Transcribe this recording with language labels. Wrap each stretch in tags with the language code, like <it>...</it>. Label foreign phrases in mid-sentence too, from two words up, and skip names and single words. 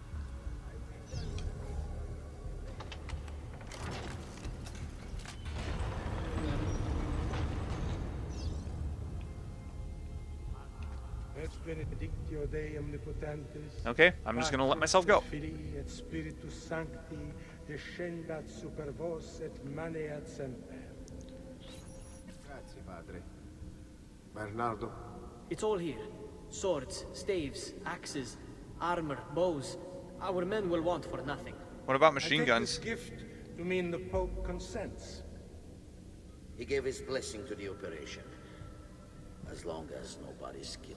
<en>Okay, I'm just gonna let myself go.</en> <la>Descendat super vos et maneat semper.</la> <it>Grazie, padre. Bernardo?</it> <en>It's all here. Swords, staves, axes, armor, bows. Our men will want for nothing. What about machine I take guns? this gift to mean the Pope consents. He gave his blessing to the operation. As long as nobody's killed.</en>